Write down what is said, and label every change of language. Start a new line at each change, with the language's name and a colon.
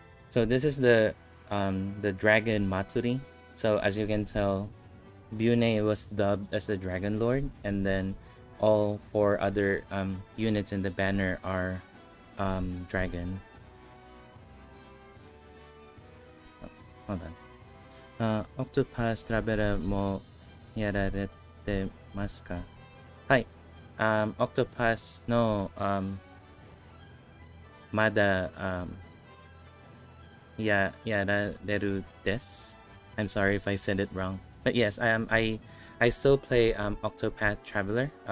English: So this is the Dragon Matsuri. So as you can tell, Bune was dubbed as the Dragon Lord, and then all 4 other units in the banner are dragon. Hold on.
Japanese: Octopus Traveler もやられてますか？はい。 Octopus の、まだ、やられるです。
English: I'm sorry if I said it wrong. But yes, I still play Octopath Traveler.